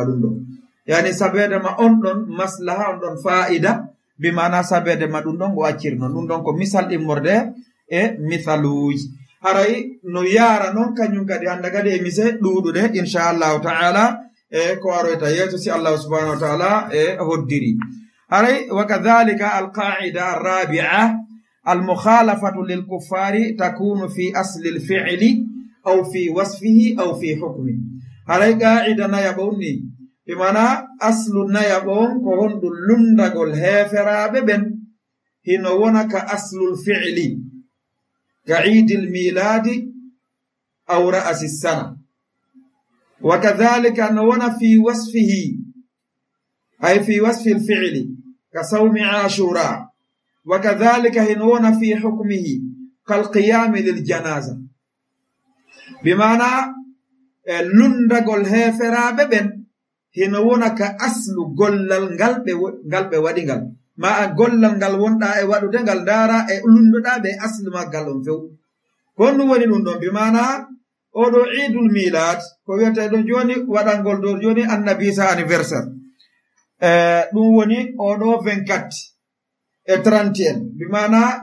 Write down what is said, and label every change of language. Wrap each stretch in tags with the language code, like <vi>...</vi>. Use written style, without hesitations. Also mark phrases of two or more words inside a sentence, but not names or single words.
<ff>ɗum ɗo yani sabedema on ɗon maslaha on ɗon fa'ida bimana sabedema ɗum ɗon o accirno ɗum ɗon ko misal immorde e misaluji haray no yara noon kañum kadi hande kadi e mise ɗuɗude</ff> <ar>إن شاء الله تعالى</ar> <ff>e ko aroyta yeeso si</ff> <ar>الله سبحانه وتعالى</ar> <ff>e hoddiri haray</ff> <ar>وكذلك القاعدة الرابعة المخالفة للكفار تكون في أصل الفعل أو في وصفه أو في حكمه</ar> <ff>haray qa'ida nayaɓon ni bimana aslu nayaɓon ko honɗum lundagol heferaɓe ɓen hino wona ka aslul fi'li ka</ff> <ar>عيد الميلاد أو رأس السنة وكذلك</ar> <ff>no wona</ff> <ar>في وصفه أي في وصف الفعل كصوم عاشوراء وكذلك</ar> <ff>hino wona</ff> <ar>في حكمه كالقيام للجنازة</ar> <ff>bimana lundagol heferaɓe ɓen hino wona ka aslu gollal ngal ɓe waɗigal ma a gollal ngal wonɗa e waɗude ngal dara e lundoɗa ɓe aslu maggal on few honɗum woni ɗum ɗon bimana oɗo</ff> <ar>عيد الميلاد</ar> <ff>ko wiyete ɗon joni waɗangol dow joni annabisa anniversaire ɗum woni oɗo 24 e 31 bimana</ff>